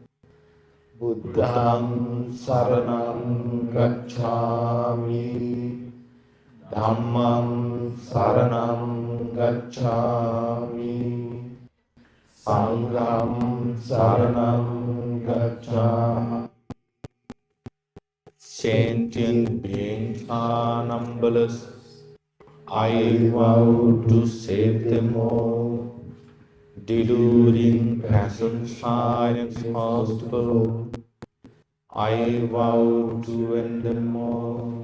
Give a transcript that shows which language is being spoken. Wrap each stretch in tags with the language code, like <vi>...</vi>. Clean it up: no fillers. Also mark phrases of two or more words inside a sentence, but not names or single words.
<pi>Buddhang saranam gacchami, Dhammam saranam gacchami, Sangham saranam gacchami.</pi> <en>Sentient beings are numberless. I vow to save them all. Deluding passion, silence, hospital. I vow to end them all.</en>